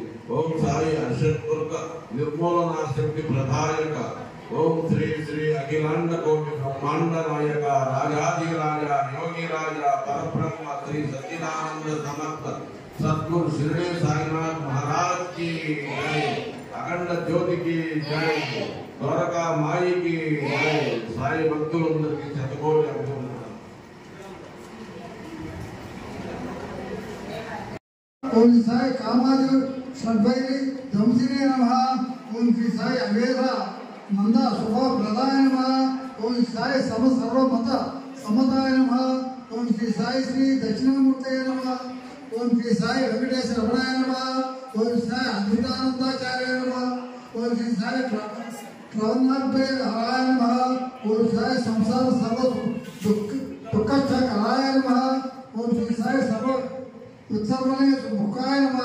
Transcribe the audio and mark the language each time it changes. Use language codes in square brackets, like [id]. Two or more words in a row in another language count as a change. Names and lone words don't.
[te] ఓం సాయి అషట్వర్గ నిర్మూలనా శక్తి ప్రధాయక ఓం శ్రీ శ్రీ అఖిలాండ కోటి బ్రహ్మాండ నాయక రాజాధిరాజ యోగి రాజ పరబ్రహ్మ శ్రీ సచ్చిదానంద సమర్థ సద్గురు షిరిడి సాయినాథ్ మహారాజ్ కి జై అఖండ జ్యోతికి జై ద్వారకా మాయికి జై సాయి భక్తులందరికీ శతకోటి అభినందనలు. [sa] ओम साई कामादि सद्वैरी ध्वंसिने नमः ओम श्री साई अवेद मंदा शुभ प्रदाय नमः ओम साई सम सर्व मत समताय नमः ओम श्री साई श्री दक्षिणामूर्तये नमः ఓం శ్రీ సాయి వెంకటేశ్వర రమణాయ నమః. ఓం శ్రీ సాయి అద్భుతానందాచార్య నమః. ఓం శ్రీ సాయి ప్రవన్నాభ్య హరాయ నమః. ఓం శ్రీ సాయి సంసార సర్వ దుఃఖ హరాయ నమః. ఓం శ్రీ సాయి సర్వ ఉత్సవలయ ముఖాయ నమః.